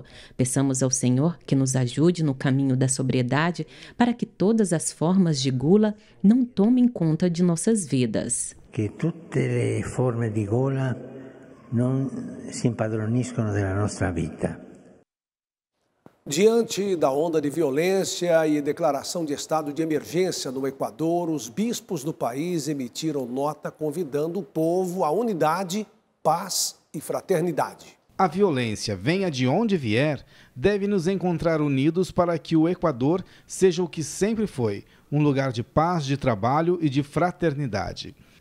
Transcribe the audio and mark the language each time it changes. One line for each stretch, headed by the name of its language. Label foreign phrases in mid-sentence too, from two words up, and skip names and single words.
Portuguese: Peçamos ao Senhor que nos ajude no caminho da sobriedade para que todas as formas de gula não tomem conta de nossas vidas.
Italian: Que tutte le forme di gola non si impadroniscono della nostra vita.
Portuguese: Diante da onda de violência e declaração de estado de emergência no Equador, os bispos do país emitiram nota convidando o povo à unidade, paz e fraternidade. A violência, venha de onde vier, deve nos encontrar unidos para que o Equador seja o que sempre foi, um lugar de paz, de trabalho e de fraternidade.